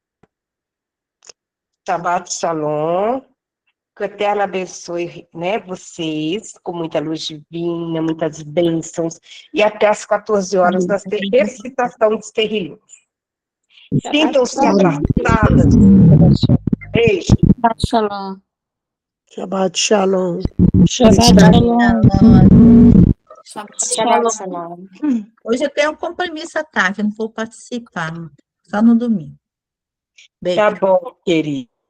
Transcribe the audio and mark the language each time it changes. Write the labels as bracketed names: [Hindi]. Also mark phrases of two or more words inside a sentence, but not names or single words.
[Hebrew] שבת שלום. [Portuguese] Que o Eterno abençoe, né, vocês, com muita luz divina, muitas bênçãos. E até às 14 horas, nós temos recitação dos terrilhos. Sintam-se abraçadas. Beijo. [Hebrew] Shalom. שבת שלום. שבת שלום. שבת שלום. [Portuguese] Hoje eu tenho um compromisso à tarde, eu não vou participar, só no domingo. Beijo. Tá bom, querido.